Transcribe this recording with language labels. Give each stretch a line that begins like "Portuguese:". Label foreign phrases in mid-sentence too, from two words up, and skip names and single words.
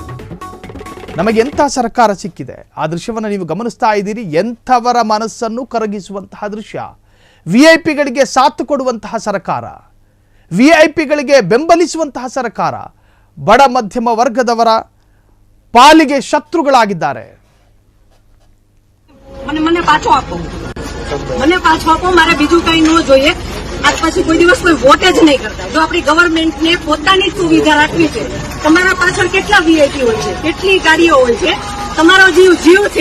Kannada: ನಮಗೆ ಎಂಥ ಸರ್ಕಾರ ಸಿಕ್ಕಿದೆ? ಆ ದೃಶ್ಯವನ್ನು ನೀವು ಗಮನಿಸ್ತಾ ಇದ್ದೀರಿ. ಎಂಥವರ ಮನಸ್ಸನ್ನು ಕರಗಿಸುವಂತಹ ದೃಶ್ಯ. ವಿಐಪಿಗಳಿಗೆ ಸಾಥ್ ಕೊಡುವಂತಹ ಸರ್ಕಾರ, ವಿಐಪಿಗಳಿಗೆ ಬೆಂಬಲಿಸುವಂತಹ ಸರ್ಕಾರ, ಬಡ ಮಧ್ಯಮ ವರ್ಗದವರ ಪಾಲಿಗೆ ಶತ್ರುಗಳಾಗಿದ್ದಾರೆ.
Gujarati: મને પાછો આપો મારે બીજું કઈ ન જોઈએ. આજ પછી કોઈ દિવસ કોઈ વોટ જ નહીં કરતા. જો આપણી ગવર્મેન્ટને પોતાની સુવિધા રાખવી છે, તમારા પાછળ કેટલા વીઆઈપી હોય છે, કેટલી ગાડીઓ હોય છે, તમારો જીવ છે.